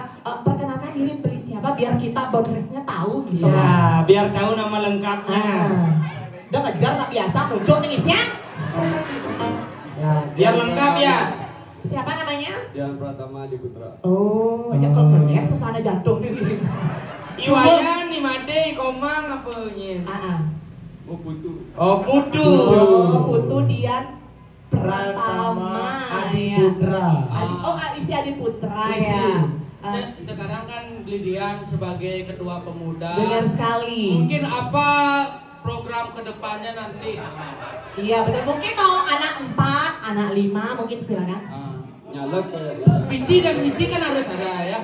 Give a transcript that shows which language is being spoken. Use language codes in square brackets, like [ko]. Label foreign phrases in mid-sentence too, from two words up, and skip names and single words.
[id] Perkenalkan diri beli siapa biar kita boundariesnya tahu gitu. Ya, biar tahu nama lengkapnya. Udah ngejar nak biasa muncul nih siang. Ya, biar lengkap ya. Siapa namanya? Dian Pratama Adi Putra. Oh, aja kalau kerja sesana jantung nih. Iwayan, Nimade, Komang, apa nya? Oh Putu. Oh, Putu. Oh, Putu Dian Pratama Adi ya. Putra. Isi Adi Putra Isi. ya. Sekarang kan beli Dian sebagai ketua pemuda. Benar sekali. Mungkin apa program kedepannya nanti? Iya betul. Mungkin mau anak 4, anak 5 mungkin silakan. Nyalek kayak Visi dan misi kan harus ada ya.